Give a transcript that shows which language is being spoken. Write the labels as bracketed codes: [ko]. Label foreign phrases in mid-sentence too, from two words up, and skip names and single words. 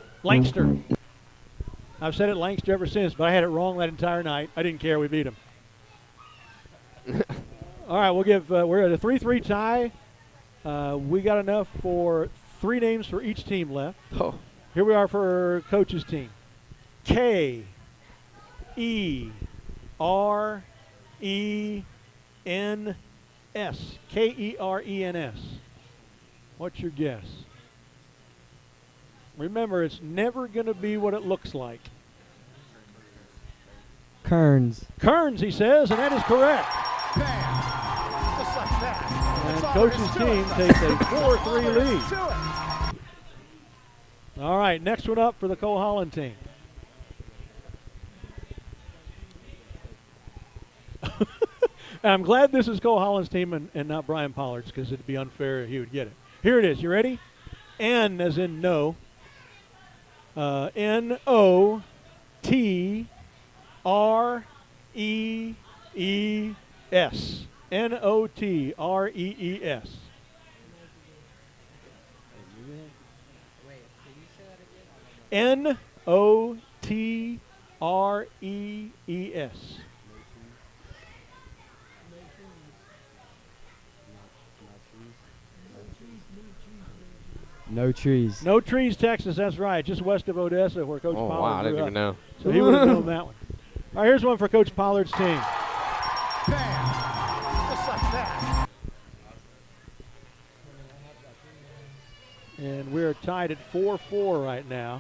[en] I've said it Lancaster ever since, but I had it wrong that entire night. I didn't care. We beat them. All right, we're at a 3-3 tie. We got enough for 3 names for each team left. Oh. Here we are for Coach's team. K-E-R-E-N-S. K-E-R-E-N-S. What's your guess? Remember, it's never going to be what it looks like. Kearns. Kearns, he says, and that is correct. And Coach's team takes a 4-3 lead. All right, next one up for the Cole Holland team. And I'm glad this is Cole Holland's team and not Brian Pollard's, because it'd be unfair if he would get it. Here it is. You ready? N as in no. N-O-T-R-E-E-S. N-O-T-R-E-E-S. N-O-T-R-E-E-S. No trees. No trees, Texas. That's right. Just west of Odessa, where Coach Pollard wow, I didn't grew even up. know. So he would have known that one. All right, here's one for Coach Pollard's team. Just like that. And we're tied at 4-4 right now.